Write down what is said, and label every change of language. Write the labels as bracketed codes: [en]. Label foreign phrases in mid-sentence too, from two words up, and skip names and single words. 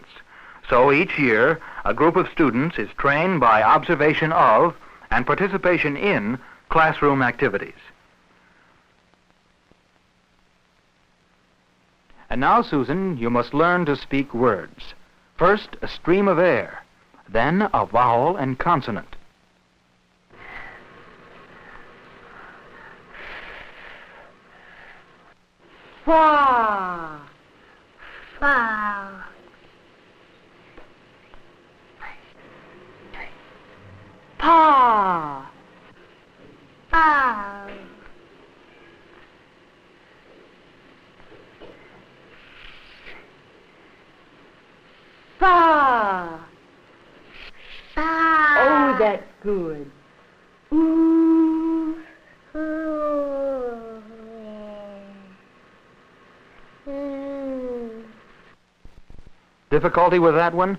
[en] So each year, a group of students is trained by observation of and participation in classroom activities. And now, Susan, you must learn to speak words. First, a stream of air, then a vowel and consonant. Fa. Fa. Pa. Pa. Fa. Fa. Oh, that's good. Ooh. Difficulty with that one?